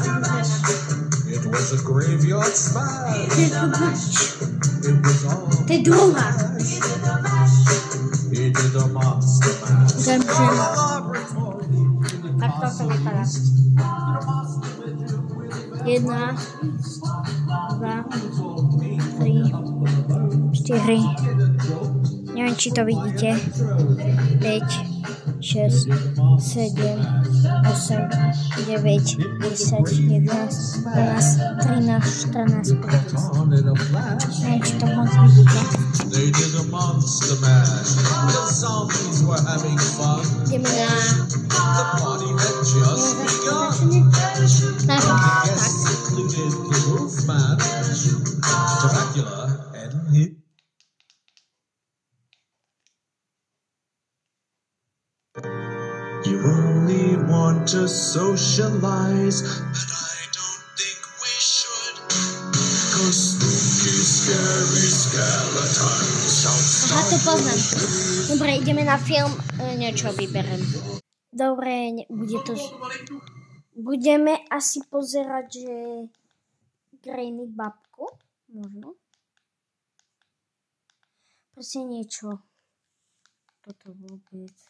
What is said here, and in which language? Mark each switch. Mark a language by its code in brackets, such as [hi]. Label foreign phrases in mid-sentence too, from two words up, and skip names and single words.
[en] It was a graveyard smash. It was all [sk] To je druhá. [en] he did the monster mash. [sk] Tak toto vypadá. 1, 2, 3, 4. Neviem, či to vidíte. 5, 6, 7, 8, 9, 10, 11, 12, 13, 14, 15. Neviem, či to moc vidíte. [en] They did the monster mash. The zombies were having fun. [sk] Ideme na... [en] The party had just begun. [sk] Tak. [en] Guests included the Wolfman, Dracula, and his. You only want to socialize, but I don't think we should. 'Cause spooky, scary skeletons don't [sk] Aha, to [en] stop. [sk] poznám. Dobre, ideme na film. Niečo vyberem. Dobre, bude to... Budeme asi pozerať, že... Granny babku. Možno. Proste niečo. Toto vôbec.